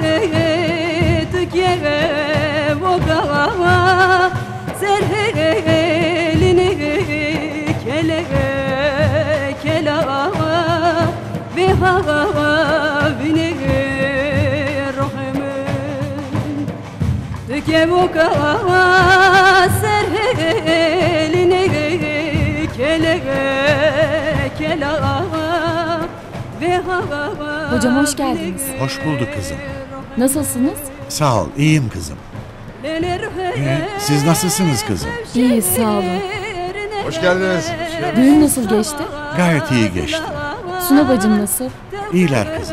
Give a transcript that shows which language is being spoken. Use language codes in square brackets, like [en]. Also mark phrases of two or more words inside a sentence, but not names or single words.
[tr] تكيه سرهلني كلا كلا بها بني رحمن تكيبوك سرهلني كلا كلا بها. Hocam hoş geldiniz. Hoş bulduk kızım. Nasılsınız? Sağ ol, iyiyim kızım. Siz nasılsınız kızım? İyiyiz, sağ olun. Hoş geldiniz. Düğün nasıl geçti? Gayet iyi geçti. Suna bacım nasıl? İyiler kızım.